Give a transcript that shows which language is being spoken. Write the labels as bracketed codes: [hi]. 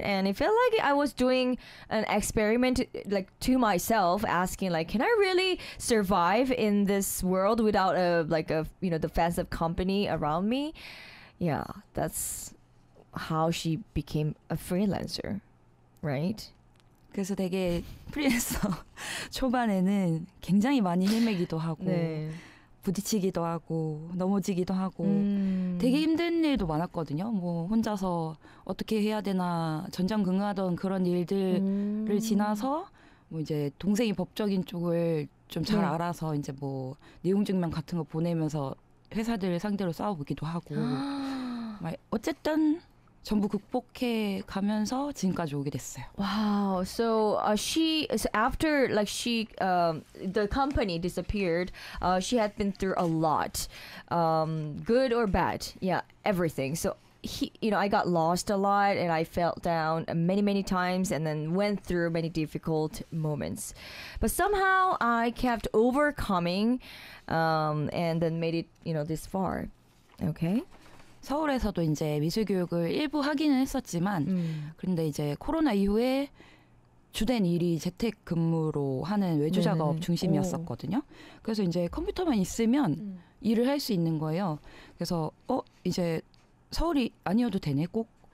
[en] And it felt like I was doing an experiment like to myself, asking like, can I really survive in this world without a the fans of company around me? Yeah, that's how she became a freelancer, right? [ko] 그래서 되게 프리랜서 초반에는 굉장히 많이 헤매기도 하고 네. 부딪히기도 하고 넘어지기도 하고 되게 힘든 일도 많았거든요. 뭐 혼자서 어떻게 해야 되나 전전긍긍하던 그런 일들을 지나서 뭐 이제 동생이 법적인 쪽을 좀잘 네. 알아서 이제 뭐 내용 증명 같은 거 보내면서 회사들 상대로 싸워보기도 하고 막 어쨌든 전부 극복해 가면서 지금까지 오게 됐어요. [en] Wow. So after like she the company disappeared, she had been through a lot. Good or bad. Yeah, everything. So I got lost a lot and I fell down many, many times and then went through many difficult moments. But somehow I kept overcoming and then made it, this far. Okay. [ko] 서울에서도 이제 미술 교육을 일부 하기는 했었지만, 근데 이제 코로나 이후에 주된 일이 재택근무로 하는 외주 작업 네네. 오. 중심이었었거든요. 그래서 이제 컴퓨터만 있으면 일을 할수 있는 거예요. 그래서, 이제 서울이 아니어도 되네, 꼭.